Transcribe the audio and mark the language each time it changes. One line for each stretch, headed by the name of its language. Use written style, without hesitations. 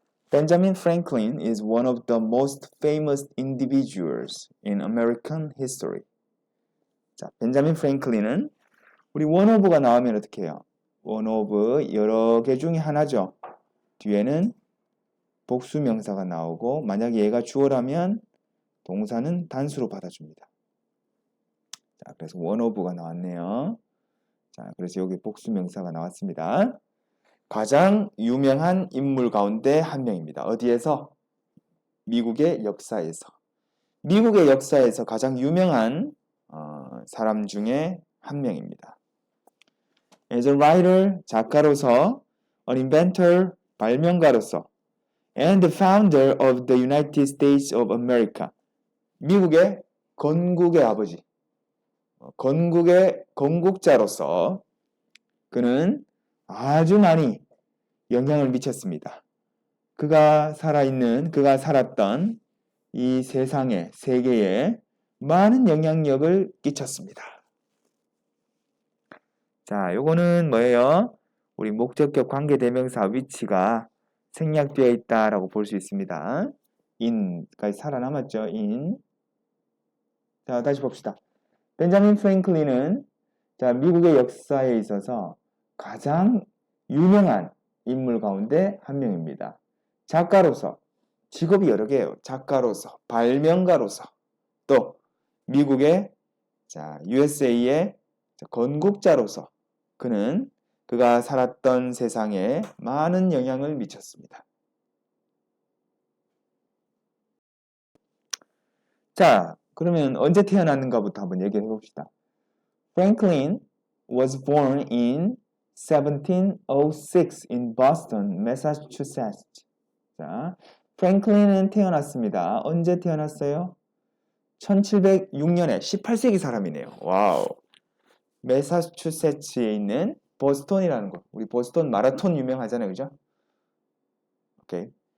English: Benjamin Franklin is one of the most famous individuals in American history.
Korean: 자, 벤자민 프랭클린은 우리 원오브가 나오면 어떻게 해요? 원오브 여러 개 중에 하나죠. 뒤에는 복수명사가 나오고 만약에 얘가 주어라면 동사는 단수로 받아줍니다. 자, 그래서 원오브가 나왔네요. 자, 그래서 여기 복수명사가 나왔습니다. 가장 유명한 인물 가운데 한 명입니다. 어디에서? 미국의 역사에서. 미국의 역사에서 가장 유명한 사람 중에 한 명입니다.
English: As a writer,
Korean: 작가로서,
English: an inventor,
Korean: 발명가로서,
English: and the founder of the United States of America,
Korean: 미국의 건국의 아버지, 건국의 건국자로서 그는 아주 많이 영향을 미쳤습니다. 그가 살았던 이 세상에, 세계에 많은 영향력을 끼쳤습니다. 자, 요거는 뭐예요? 우리 목적격 관계대명사 위치가 생략되어 있다라고 볼 수 있습니다. in까지 살아남았죠, in. 자, 다시 봅시다. 벤자민 프랭클린은 자, 미국의 역사에 있어서 가장 유명한 인물 가운데 한 명입니다. 작가로서, 직업이 여러 개예요. 작가로서, 발명가로서, 또 미국의 자, USA의 건국자로서 그가 살았던 세상에 많은 영향을 미쳤습니다. 자, 그러면 언제 태어났는가부터 한번 얘기해 봅시다.
English: Franklin was born in 1706 in Boston, Massachusetts.
Korean: 자, 프랭클린은 태어났습니다. 언제 태어났어요? 1706년에 18세기 사람이네요. 와우. 매사추세츠에 있는 보스턴이라는 곳. 우리 보스턴 마라톤 유명하잖아요. 그죠? 오케이.